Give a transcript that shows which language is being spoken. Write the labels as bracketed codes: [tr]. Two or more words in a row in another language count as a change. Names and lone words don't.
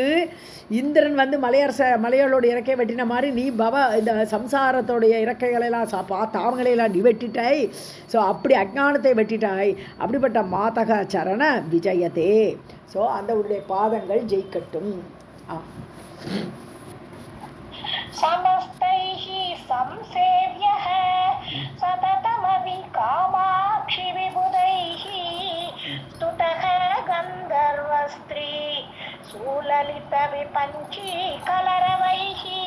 [ta] இந்திரன் வந்து மலையாளோட இறக்கையை வெட்டின மாதிரி நீ இந்த சம்சாரத்தோடைய இறக்கைகளெல்லாம் தாமங்களையெல்லாம் நீ வெட்டிட்டாய். ஸோ அப்படி அஜ்ஞானத்தை வெட்டிட்டாய். அப்படிப்பட்ட [sa] मातः चरण विजयते. [ta] ஸோ அந்த உன்னுடைய பாதங்கள் ஜெயிக்கட்டும். [sa] समस्तैः संसेव्यः सततमपि कामाक्षि विबुधैः स्तुतः गन्धर्वस्त्री सुललितविपञ्चीकलरवैः